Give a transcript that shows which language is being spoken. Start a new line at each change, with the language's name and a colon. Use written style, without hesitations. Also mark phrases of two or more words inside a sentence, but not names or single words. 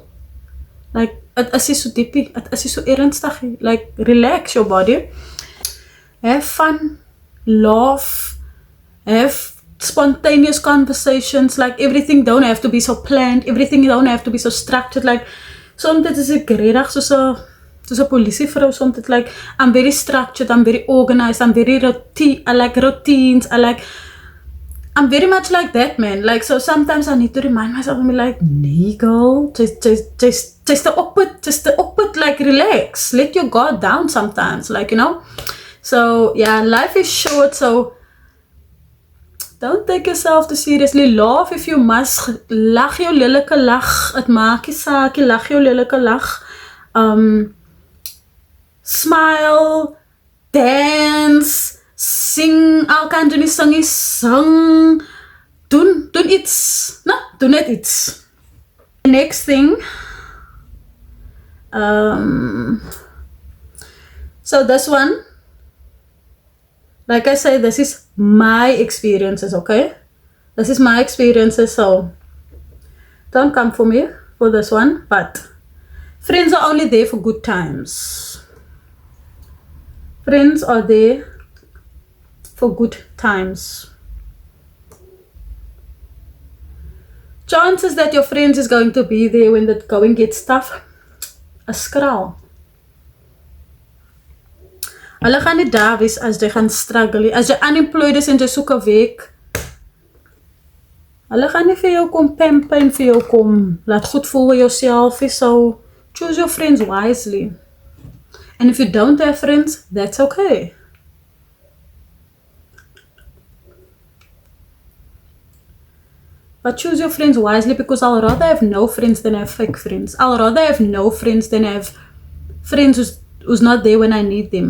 English: Like, it is
Afrikaans: so diepie,
English: it is
Afrikaans: so ernstig.
English: Like, relax your body. Have fun, laugh, have spontaneous conversations. Like, everything don't have to be so planned, everything don't have to be so structured.
Afrikaans: Like, sometimes is ek regtig soos 'n polisievrou,
English: sometimes like I'm very structured, I'm very organized, I'm very I like routines, I'm very much like that, man. Like, so sometimes I need to remind myself and be like,
Afrikaans: nee girl,
English: just the opposite, like, relax, let your guard down sometimes, like, you know. So yeah, life is short, so don't take yourself too seriously. Laugh if you must.
Afrikaans: Lach jou lelike lach, het maak nie saak, lach jou lelike lach. Smile, dance, sing, al kan jy nie sing, doen iets, no, doen net iets.
English: The next thing, so this one, like I say, this is my experiences, okay? This is my experiences, so don't come for me for this one, but friends are only there for good times. Friends are there for good times. Chances that your friends is going to be there when the going gets tough,
Afrikaans: a skraal. Hulle gaan nie daar wees as jy gaan struggle. As jy unemployed is en jy soek 'n werk, hulle gaan nie vir jou kom pamper en vir jou kom laat goed voel oor jouself.
English: So choose your friends wisely. And if you don't have friends, that's okay. But choose your friends wisely, because I'll rather have no friends than have fake friends. I'll rather have no friends than have friends who's not there when I need them.